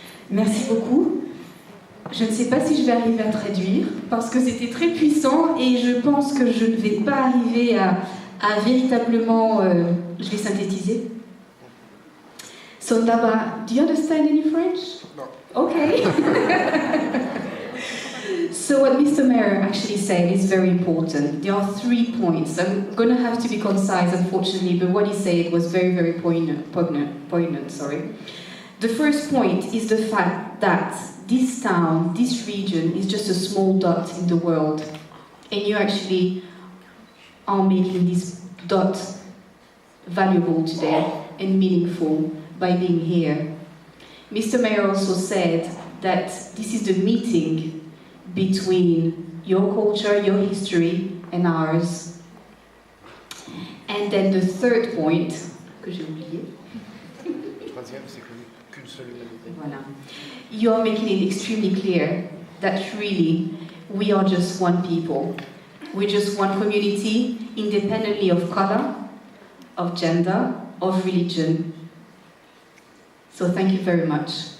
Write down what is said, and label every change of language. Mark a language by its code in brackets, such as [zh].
[fr] Merci beaucoup. Je ne sais pas si je vais arriver à traduire, parce que c'était très puissant et je pense que je ne vais pas arriver à véritablement... je vais synthétiser. [en] So, Ndaba, do you understand any French? No. Okay. So what Mr. Mayor actually said is very important. There are 3 points. I'm going to have to be concise, unfortunately, but what he said was very, very poignant, sorry. The first point is the fact that this town, this region, is just a small dot in the world. And you actually are making this dot valuable today and meaningful by being here. Mr. Mayor also said that this is the meeting between your culture, your history, and ours. And then the third point, [fr] que j'ai oublié. Troisième, c'est qu'une seule humanité. Voilà. [en] You're making it extremely clear that really we are just one people. We're just one community, independently of color, of gender, of religion. So thank you very much.